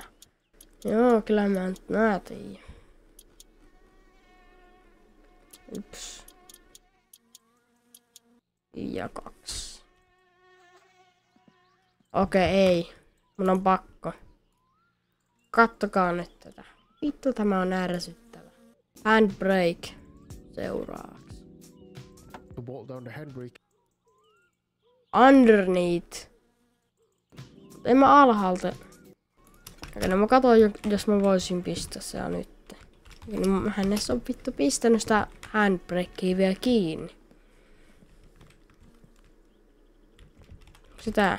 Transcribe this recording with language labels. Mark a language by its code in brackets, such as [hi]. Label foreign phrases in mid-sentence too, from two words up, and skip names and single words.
[fi] Joo, kyllä mä nyt tiedän. 1. Ja 2. Okei, ei. Mun on pakko. Kattokaa nyt tätä. Vittu, tämä on ärsyttävä. Handbrake. Seuraavaksi. [en] To bolt down the handbrake. Underneath. [fi] En mä alhaalta. Okei, no mä katson, jos mä voisin pistää se nyt. Niin mähän edes on vittu pistänyt sitä handbrakea vielä kiinni. Sitä.